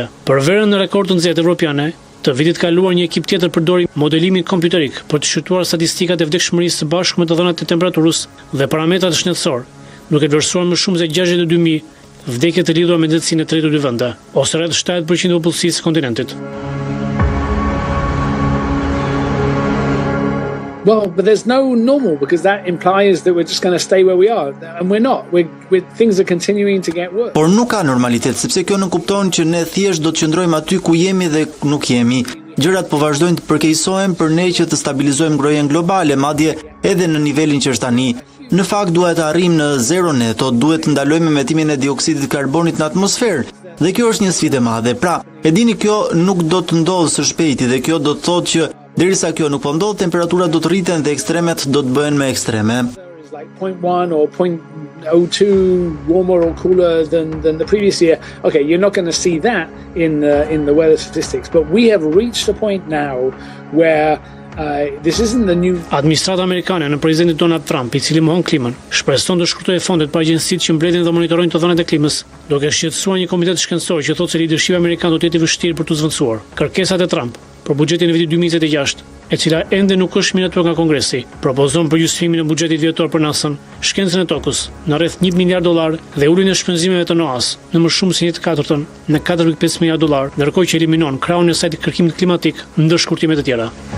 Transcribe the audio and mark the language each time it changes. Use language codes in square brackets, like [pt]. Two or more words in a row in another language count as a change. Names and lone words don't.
[sq] Për verën në rekord të nxehtë evropiane, të vitit kaluar një ekip tjetër përdori modelimin kompjuterik për të shqyrtuar statistikat e vdekshmërisë së bashku me të dhënat e temperaturës dhe parametrat shëndetësor, duke vlerësuar më shumë se 62.000 vdekje të lidhura me nxehtësinë e 32 vende, ose rreth 70% të popullsisë së kontinentit. [en] Well, but there's no normal because that implies that we're just going to stay where we are, and we're not. Things are continuing to get worse. [sq] Por nuk ka normalitet, sepse kjo nuk kupton që ne thjesht do të qëndrojmë aty ku jemi dhe nuk jemi. Gjërat po vazhdojnë të përkeqësohen për ne që të stabilizojmë ngrohjen globale, madje edhe në nivelin që është tani. Në fakt duhet të arrijmë në zero neto, duhet të ndalojmë emetimin e dioksidit të karbonit në atmosferë. Dhe kjo është një sfidë e madhe. Pra, e dini kjo nuk do të ndodhë së shpejti dhe kjo do të thotë që derisa kjo nuk po ndodh, temperaturat do të rriten dhe ekstremet do të bëhen më ekstreme. [en] Like 0.1 or 0.02 warmer or cooler than the previous year. Okay, you're not going to see that in the weather statistics, but we have reached a point now where this isn't the new. [sq] Administrata amerikane në presidentin Donald Trump, I cili mohon klimën, shpreson të shkurtojë fondet për agjencitë që mbledhin dhe monitorojnë të dhënat e klimës, duke shqetësuar një komitet shkencor që thotë se lidership amerikan do të jetë I vështirë për të zvendësuar kërkesat e Trump për buxhetin e vitit 2026, e cila ende nuk është miratuar nga Kongresi, propozon për justifikimin e buxhetit vjetor për NASA-n, shkencën e tokës, në rreth $1 miliard dhe uljen e shpenzimeve të NOAA në më shumë se 1/4 në $4.5 miliard, ndërkohë që eliminon krahun e saj të kërkimit klimatik ndër shkurtime të tjera.